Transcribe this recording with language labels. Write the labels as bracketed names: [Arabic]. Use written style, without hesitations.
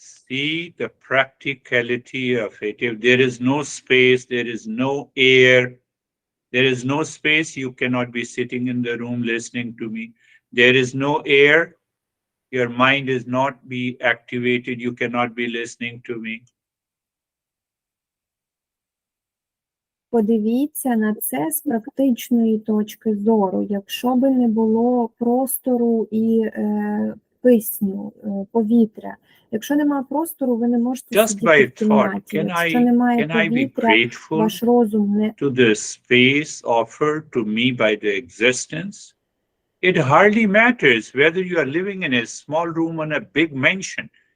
[English] See the practicality of it. If there is no space, there is no air, there is no space, you cannot be sitting in the room listening to me. There is no air, your mind is not be activated, you cannot be listening to me. [Ukrainian] Подивіться на це з практичної точки зору. Якщо би не було простору і кисню, повітря. Якщо немає простору, ви не можете сидіти в кімнаті. Якщо немає повітря, ваш розум не... [English] To the space offered to me by the existence, it hardly matters whether you are living in a small room or a big mansion.